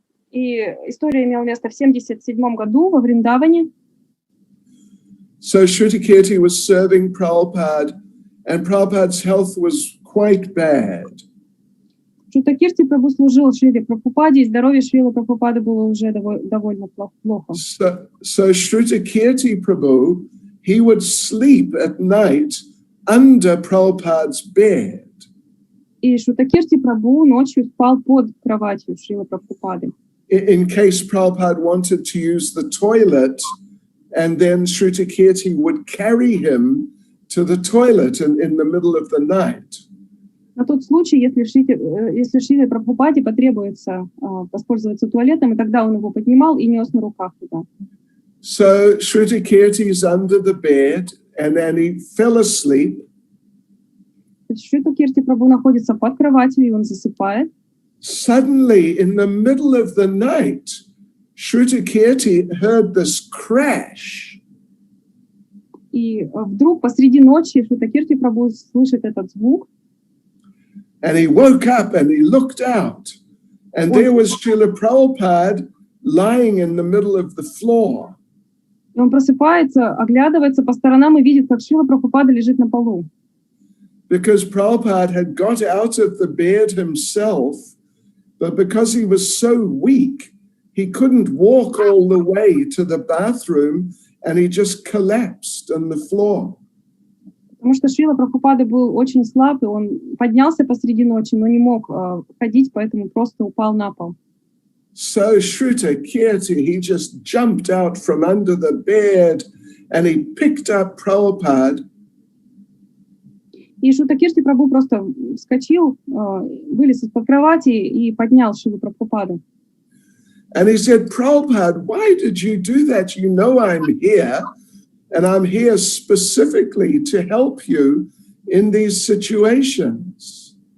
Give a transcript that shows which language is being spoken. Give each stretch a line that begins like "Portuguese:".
Russian: И история имела место в 1977 году во Вриндаване.
English: So Shruta Kirti was serving Prabhupada, and Prabhupada's health was quite bad.
Russian: Шрута Кирти Прабху служил Шриле Прабхупаде, и здоровье Шрилы Прабхупады было уже довольно плохо.
English: So Shruta Kirti Prabhu, he would sleep at night under Prabhupada's bed.
Russian: И Шрута Кирти Прабху ночью спал под кроватью Шрилы Прабхупады.
English: In case Prabhupada wanted to use the toilet, and then Shruta Kirti would carry him to the toilet in the middle of the night.
Russian: На тот случай, если Шриле Прабхупаде потребуется воспользоваться туалетом, и тогда он его поднимал и нес на руках туда.
English: So Shruta Kirti is under the bed, and then he fell asleep.
Russian: Шрута Кирти Прабху находится под кроватью, и он засыпает.
English: Suddenly, in the middle of the night, Shruta Kirti heard this crash.
Russian: И вдруг посреди ночи Шрута Кирти Прабху слышит этот звук.
English: And he woke up and he looked out, and there was Srila Prabhupada lying in the middle of the floor.
Russian: И он просыпается, оглядывается по сторонам и видит, как Шрила Прабхупада лежит на полу.
English: Because Prabhupada had got out of the bed himself, but because he was so weak, he couldn't walk all the way to the bathroom, and he just collapsed on the floor.
Russian: Потому что Шрила Прабхупада был очень слаб, и он поднялся посреди ночи, но не мог ходить, поэтому просто упал на пол.
English: So Shruta Kirti, he just jumped out from under the bed, and he picked up Prabhupada.
Russian: И Шрута Кирти Прабху просто вскочил, вылез из-под кровати и поднял Шрилу Прабхупаду.
English: And he said, Prabhupada, why did you do that? You know I'm here, and I'm here specifically to help you in these situations.